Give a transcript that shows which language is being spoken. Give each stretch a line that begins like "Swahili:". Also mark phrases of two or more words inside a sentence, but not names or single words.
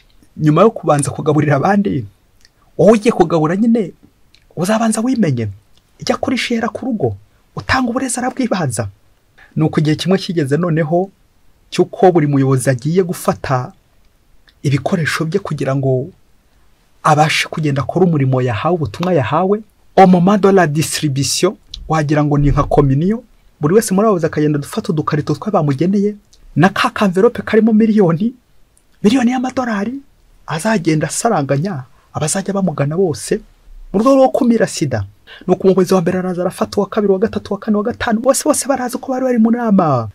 Kinyarwanda: Nyuma yo kubanza kugaburira abandi, wowe ugiye kugabura nyine uzabanza wimenye. Ijya kurisha ihera ku rugo, utanga uburezi arabwibanza. Nuko igihe kimwe kigeze noneho cyuko buri muyobozi agiye gufata ibikoresho bye kugira ngo abashe kugenda akora umurimo yahawe, ubutumwa yahawe.
French: Au moment de la distribution,
Kinyarwanda: wagira ngo ni nka communion, buri wese muri abo akagenda dufata udukarito twabamugeneye na ka envelope karimo miliyoni y'amadolari, azagenda asaranganya abazajya bamugana bose mu rwego rwo kumira sida. Nuko umuyobozi wa mbere araza arafata, uwa kabiri, uwa gatatu, uwa kane, uwa gatanu, bose baraza ko bari mu nama.